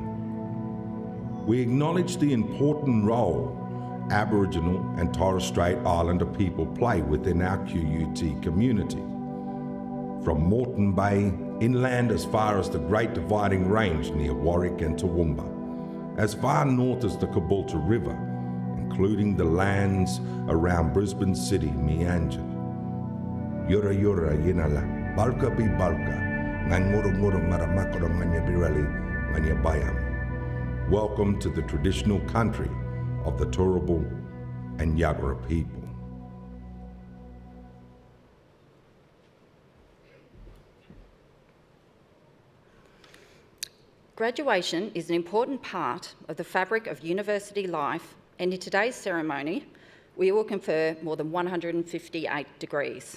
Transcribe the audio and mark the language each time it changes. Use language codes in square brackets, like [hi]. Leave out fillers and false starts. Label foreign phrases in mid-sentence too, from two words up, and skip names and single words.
[en] We acknowledge the important role Aboriginal and Torres Strait Islander people play within our QUT community. From Moreton Bay inland as far as the Great Dividing Range near Warwick and Toowoomba, as far north as the Caboolture River, including the lands around Brisbane City, Meanjin. [yxg] Yura Yura Yinala, Bulka Bi Bulka, Nganguru Maramakura Manya Birali, Manya Bayam. [en] Welcome to the traditional country of the Turrbal and Yagara people. Graduation is an important part of the fabric of university life, and in today's ceremony, we will confer more than 158 degrees.